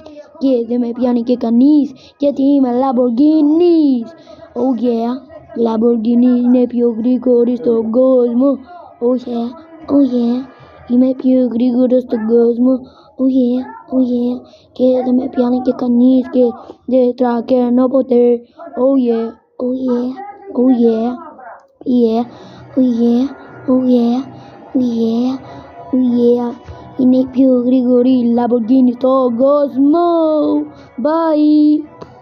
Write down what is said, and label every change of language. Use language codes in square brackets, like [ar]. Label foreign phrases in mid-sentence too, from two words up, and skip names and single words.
[el] Και δεν με πιάνει και κανείς, γιατί είμαι Lamborghini. [en] Oh yeah, [el] Lamborghini είναι πιο γρήγορη στον κόσμο. [en] Oh yeah, oh yeah, [el] είμαι πιο γρήγορος στον κόσμο. [en] Oh yeah, oh yeah, [el] και δεν με πιάνει και κανείς και δεν τρακαίνω ποτέ. [en] Oh yeah, oh yeah, oh yeah, yeah, oh yeah, oh yeah, oh yeah, oh yeah. [el] Είναι η πιο γρήγορη Lamborghini στον κόσμο. Bye.